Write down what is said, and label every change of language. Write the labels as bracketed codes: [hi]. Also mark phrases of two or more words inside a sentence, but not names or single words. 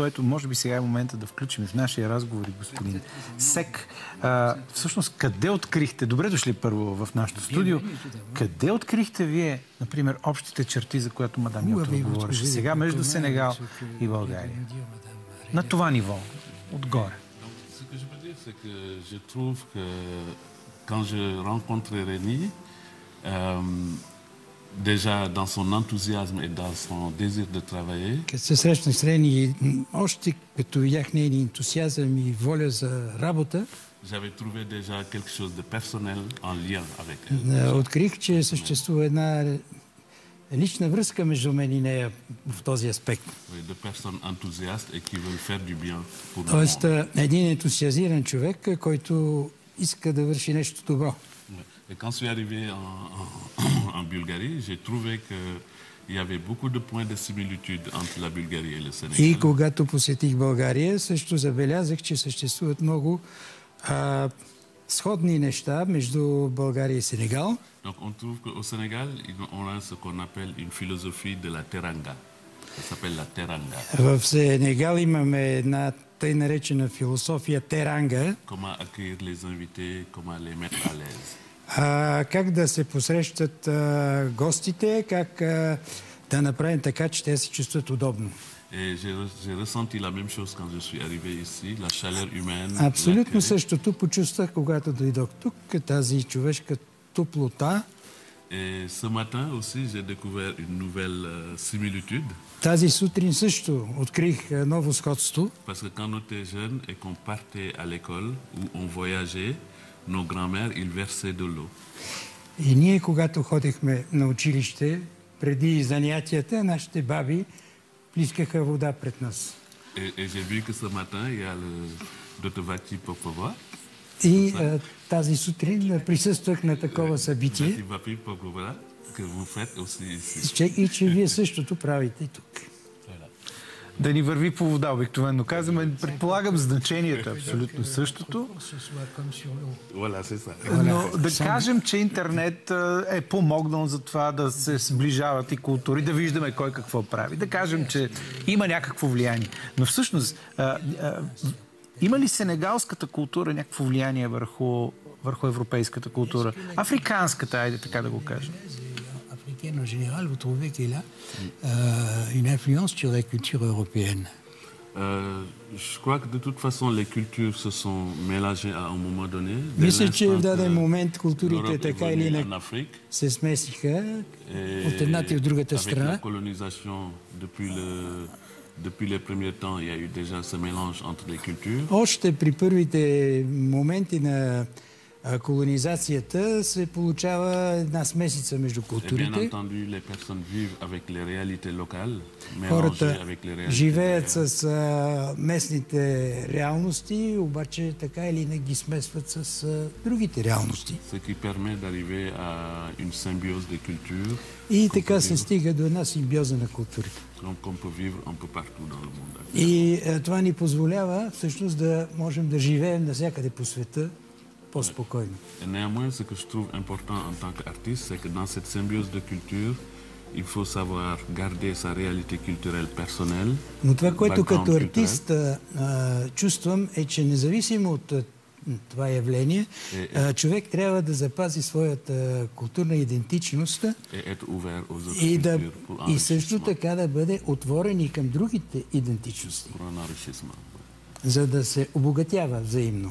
[bg] Ето, може би сега е момента да включим в нашия разговор, господин Сек. Всъщност, къде открихте, добре дошли първо в нашото студио, къде открихте вие, например, общите черти, за които мадам Йотова говореше сега, между Сенегал и България? На това ниво, отгоре. [fr] Ce que je peux dire, c'est que je trouve que quand je rencontrais Rénie, déjà dans son enthousiasme et dans son désir de travailler. [bg] Като се срещнах с Рени, още като видях нейния ентусиазъм и воля за работа, [fr] j'avais trouvé déjà quelque chose de personnel en lien avec elle. [bg] Открих, че съществува една лична връзка между мен и нея в този аспект. [fr] De personnes enthousiastes et qui veulent faire du bien pour le [bg] Тоест, [fr] monde. [bg] един ентусиазиран човек, който иска да върши нещо добро. [fr] Et quand je suis arrivé en Bulgarie, j'ai trouvé qu'il y avait beaucoup de points de similitude entre la Bulgarie et le Sénégal. [bg] И когато посетих България, също забелязах, че съществуват много сходни неща между България и Сенегал. [fr] Donc on trouve qu'au Sénégal, on a ce qu'on appelle une philosophie de la teranga. Ça s'appelle la teranga. [bg] В Сенегал имаме една тъй наречена философия теранга. [fr] Comment accueillir les invités, comment les mettre à l'aise. [bg] Как да се посрещат гостите, как да направим така, че те се чувстват удобно. [fr] Et j'ai ressenti la même chose quand je suis arrivé ici, la chaleur humaine. [bg] Абсолютно същото почувствах, когато дойдох тук, тази човешка топлота. [fr] Et ce matin aussi, j'ai découvert une nouvelle similitude. [bg] Тази сутрин също открих ново сходство. [fr] Parce que quand on était jeune et qu'on partait à l'école ou on voyageait, nos grands-mères, ils versaient de l'eau. [bg] И ние, когато ходихме на училище, преди занятията, нашите баби плискаха вода пред нас. [fr] Et j'ai vu que ce matin, il y a le Dotevati Popova. [bg] И тази сутрин присъствах на такова събитие. [fr] Dotevati Popova, que vous faites aussi ici. [bg] И че вие същото правите и тук. Да ни върви по вода, обикновено казваме. Предполагам, значението е абсолютно същото. [fr] Voilà, c'est ça. [bg] Но да кажем, че интернет е помогнал за това да се сближават и култури, да виждаме кой какво прави. Да кажем, че има някакво влияние. Но всъщност, има ли сенегалската култура някакво влияние върху европейската култура? Африканската, айде така да го кажем. [fr] En général, vous trouvez qu'elle a une influence sur la culture européenne? Je crois que de toute façon, les cultures se sont mélangées à un moment donné. [bg] Мисля, че в даден момент културите така или иначе се смесиха от едната и от другата страна. [fr] Avec la colonisation, depuis les premiers temps, il y a eu déjà ce mélange entre les cultures. [bg] Още при първите моменти на колонизацията се получава една смесица между културите. Хората живеят с местните реалности, обаче така или не ги смесват с другите реалности. И така се стига до една симбиоза на културите. И това ни позволява всъщност да можем да живеем навсякъде по света по-спокойно. [fr] Néanmoins, ce que je trouve important en tant qu'artiste, c'est que dans cette symbiose de culture, il faut savoir garder sa réalité culturelle personnelle. [bg] Но това, което като артист чувствам, е, че независимо от това явление, човек трябва да запази своята културна идентичност и също така да бъде отворен и към другите идентичности, за да се обогатява взаимно.